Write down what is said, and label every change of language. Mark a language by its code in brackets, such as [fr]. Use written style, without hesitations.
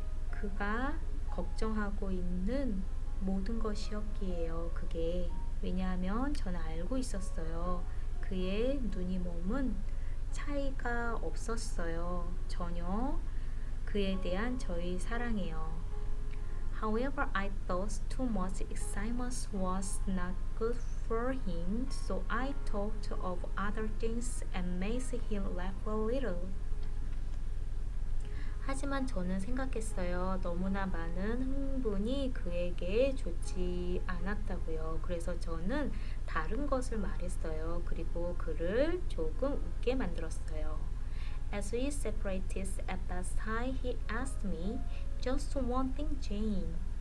[ko] 그가 걱정하고 있는 모든 것이었기에요. 그게 왜냐하면 저는 알고 있었어요. 그의 눈이 몸은 차이가 없었어요. 전혀 그에 대한 저의 사랑이요. [en] However, I thought too much excitement was not good for him, so I talked of other things and made him laugh a little. [ko] 하지만 저는 생각했어요. 너무나 많은 흥분이 그에게 좋지 않았다고요. 그래서 저는 다른 것을 말했어요. 그리고 그를 조금 웃게 만들었어요. [en] As we separated at that time, he asked me, "Just one thing, Jane."